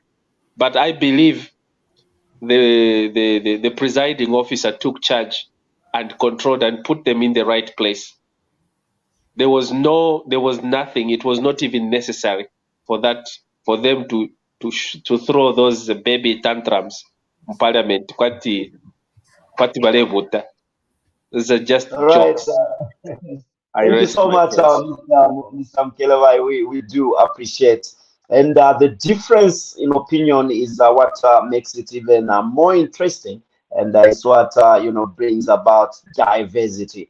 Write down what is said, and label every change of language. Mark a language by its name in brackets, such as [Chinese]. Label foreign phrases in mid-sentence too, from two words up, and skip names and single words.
[English] But I believe the presiding officer took charge and controlled and put them in the right place. There was nothing. It was not even necessary for them to throw those baby tantrums in parliament. [Bemba] Kwati balevuta. [English] These are just All right. jokes. Thank you so much, Mr. Mkelevai. We do appreciate. And the difference in opinion is what makes it even more interesting. And it's what, brings about diversity.